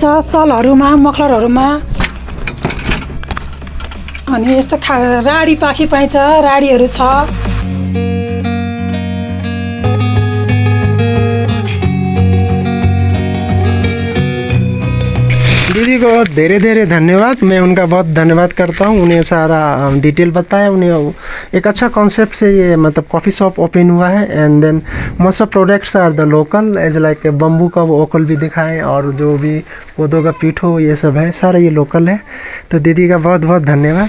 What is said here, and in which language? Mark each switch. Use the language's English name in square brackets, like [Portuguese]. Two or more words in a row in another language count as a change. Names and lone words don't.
[Nepali] सलहरूमा, मखलरहरूमा अनि यस्तो राडी पाखी पाइन्छ, राडीहरू छ। दीदी को धेरै धेरै धन्यवाद। [Hindi] मैं उनका बहुत धन्यवाद करता हूँ। उन्हें सारा डिटेल बताया। उन्हें एक अच्छा कॉन्सेप्ट से ये मतलब [English] coffee shop open [Hindi] हुआ है। [English] and then most of products are the local as like bamboo [Hindi] का वो ओखल भी दिखाएं और जो भी पौधों का पीठो ये सब है सारा ये लोकल है। तो दीदी का बहुत बहुत धन्यवाद।